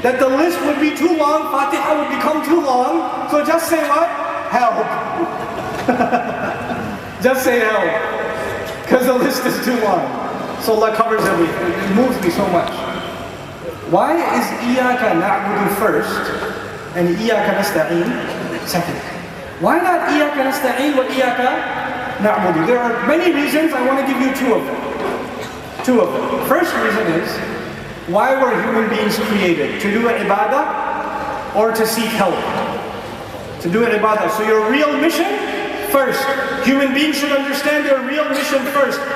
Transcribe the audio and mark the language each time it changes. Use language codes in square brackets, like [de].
[en] that the list would be too long, Fatiha would become too long, so just say what? Help. Just say help. Because the list is too long. So Allah covers everything. It moves me so much. Why is [ar] إِيَّاكَ نَعْبُدُ [en] first and [ar] إِيَّاكَ نَسْتَعِينُ [en] second? Why not [ar] إِيَّاكَ نَسْتَعِينُ وَإِيَّاكَ نَعْبُدُ? [en] There are many reasons. I want to give you two of them. Two of them. First reason is, why were human beings created? To do ibadah or to seek help? To do ibadah. So your real mission first. Human beings should understand their real mission first.